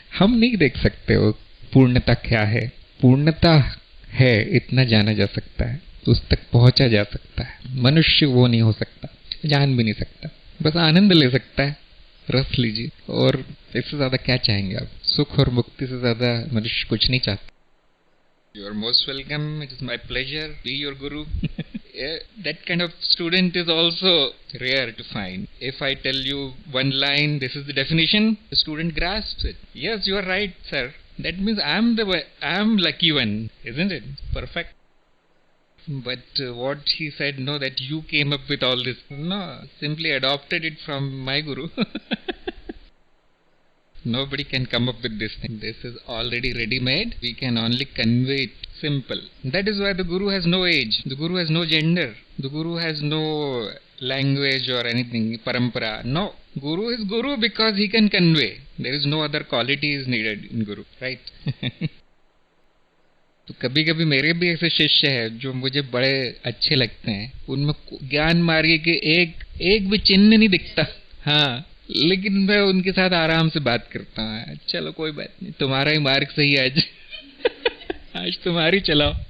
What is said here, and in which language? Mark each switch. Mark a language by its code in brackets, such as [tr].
[hi] हम नहीं देख सकते वो पूर्णता क्या है। पूर्णता है इतना जाना जा सकता है, उस तक पहुंचा जा सकता है। मनुष्य वो नहीं हो सकता, जान भी नहीं सकता, बस आनंद ले सकता है। रस लीजिए, और इससे ज्यादा क्या चाहेंगे आप? सुख और मुक्ति से ज्यादा मनुष्य कुछ नहीं चाहता। [en] You are most welcome. It is my pleasure. Be your guru. That kind of student is also rare to find. If I tell you one line, this is the definition, the student grasps it. Yes, you are right, sir. That means I am lucky one, isn't it? Perfect. But what he said, no, that you came up with all this. No, simply adopted it from my guru. Nobody can come up with this thing. This is already ready-made. We can only convey it simple. That is why the Guru has no age. The Guru has no gender. The Guru has no language or anything, parampara. No. Guru is Guru because he can convey. There is no other quality is needed in Guru. Right? [hi] तो कभी कभी मेरे भी ऐसे शिष्य हैं जो मुझे बड़े अच्छे लगते हैं। उनमें ज्ञान मार्ग के एक भी चिन्ह नहीं दिखता। हाँ, लेकिन मैं उनके साथ आराम से बात करता हूँ। चलो कोई बात नहीं, तुम्हारा ही मार्ग सही है आज। आज तुम्हारी चलाओ।